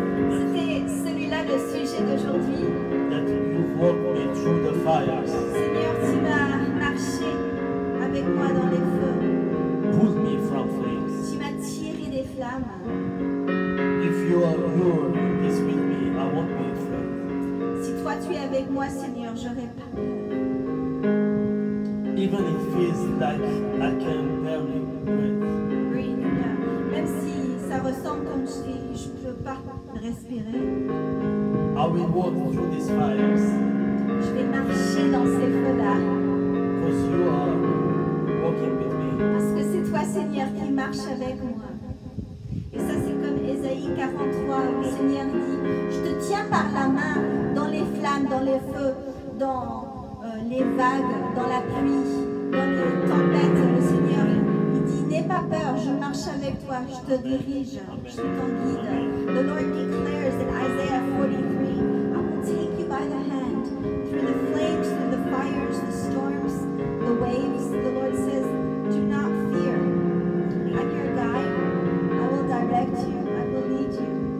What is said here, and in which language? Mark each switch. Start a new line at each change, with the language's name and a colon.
French: C'était celui-là le sujet d'aujourd'hui.
English: that you walked me through the fires,
French: Seigneur, tu vas marcher avec moi dans les feux.
English: pulled me from flames.
French: Tu m'as tiré des flammes.
English: If you are here in this with me, I won't be afraid.
French: Si toi tu es avec moi, Seigneur, j'aurai pas peur.
English: Even it feels like I can barely breathe. Breathe,
French: même si ça ressemble comme je ne peux pas respirer,
English: I will walk through these fires
French: je vais marcher dans ces feux-là.
English: because you are walking with me.
French: Parce que c'est toi, Seigneur, qui marche avec moi. Et ça, c'est comme Ésaïe 43, où le Seigneur dit, je te tiens par la main dans les flammes, dans les feux, dans les vagues, dans la pluie, dans les tempêtes. Le Seigneur, il dit, n'aie pas peur, je marche avec toi, je te dirige, je suis ton guide.
English: The Lord declares in Isaiah 43, I will take you by the hand through the flames, through the fires, the storms, the waves. The Lord says, do not fear. I'm your guide. I will direct you. I will lead you.